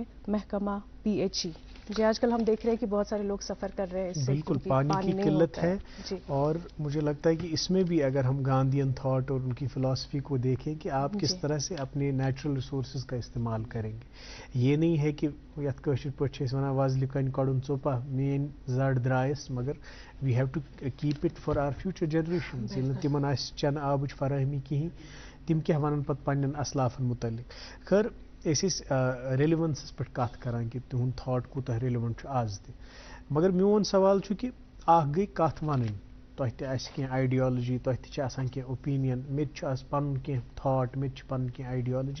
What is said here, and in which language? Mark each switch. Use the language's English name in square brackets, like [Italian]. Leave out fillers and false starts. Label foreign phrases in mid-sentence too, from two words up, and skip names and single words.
[Urdu] محکمہ پی ایچ ای. جی آج کل ہم دیکھ رہے ہیں کہ بہت سارے لوگ سفر کر رہے ہیں اس سے بالکل پانی کی قلت ہے. جی اور مجھے لگتا ہے کہ اس میں بھی اگر ہم [English] Gandhian thought [Urdu] اور ان کی فلاسفی کو دیکھیں کہ آپ کس طرح سے اپنے [English] natural resources [Urdu] کا استعمال کریں گے. یہ نہیں ہے کہ [Kashmiri] یتھ کٲشِر پٲٹھۍ چھِ أسۍ وَنان وَزلہِ کَنہِ کَڑُن ژوٚپا میٲنۍ زَڈ درٛایَس مگر [English] we have to keep it for our future generations. [Kashmiri] ییٚلہِ نہٕ تِمن آسہِ چٮ۪نہٕ آبٕچ فراہمی کِہیٖنۍ تِم کیٛاہ وَنن پَتہٕ پنٛنٮ۪ن اَسلافن مُتعلق. خٲر أسۍ ٲسۍ ریلیونسس پٮ۪ٹھ کَتھ کران کہ تِہُنٛد تھاٹ کوٗتاہ ریلیونٹ چھُ آز تہِ. مگر میون سوال چھُ کہ اکھ گٔے کَتھ وَنٕنۍ، تۄہہِ تہِ آسہِ کینٛہہ آیڈیالجی، تۄہہِ تہِ چھِ آسان کینٛہہ اوپیٖنین، مےٚ تہِ چھُ آز پَنُن کینٛہہ تھاٹ، مےٚ تہِ چھِ پَنٕنۍ کینٛہہ آیڈیالجی.